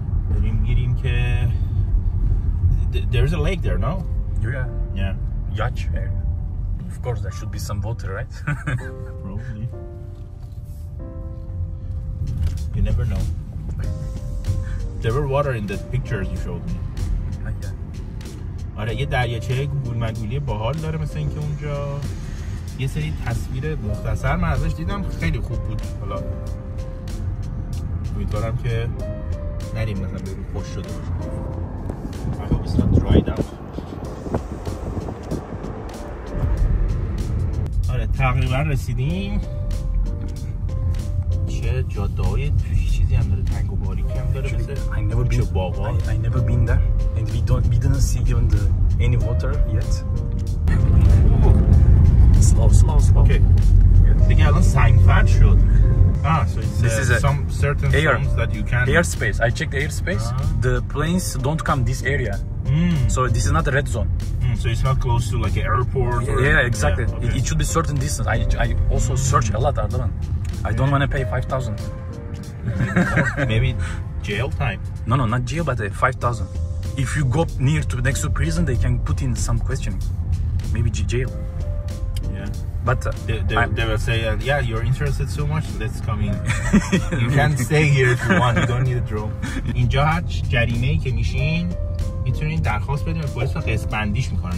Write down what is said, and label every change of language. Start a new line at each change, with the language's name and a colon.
Persian: بریم میریم که
English: there's a lake there, no? Yeah. Yacht area. Of course, there should be some water, right? Probably. You never know. There were water in the pictures you showed me.
Persian: آره یه دریاچه گول مگولی باحال داره مثل اینکه اونجا یه سری تصویر مختصر من ازش دیدم خیلی خوب بود. حالا امیدوارم که نریم مثلا به رو خوش شده باشه.
English: I hope it's not dried out.
Persian: آره تقریبا رسیدیم. چه جاده‌های چیزی هم داره، تنگ و باریکی هم داره.
English: I never been
Persian: باغا.
English: I never been there, and we didn't see even any water yet. Slow.
Persian: Okay. دیگه الان سنگفرد شد. So
English: This is some certain zones that you can. Airspace. I checked the airspace. The planes don't come this area. So this is not a red zone. So it's not close to like an airport. Or, Yeah, exactly. Yeah, okay. It should be certain distance. I also search a lot, Ardalan. I don't want to pay 5,000. Maybe jail time. No, not jail, but 5,000. If you go near to next to prison, they can put in some questioning. Maybe jail. Yeah. But they will say, yeah, you're interested so much, let's come in. You can stay here if you want. You don't need a drone.
Persian: اینجا هر جریمه‌ای که میشین میتونین درخواست بدین به پلیس و قسط بندیش میکنن.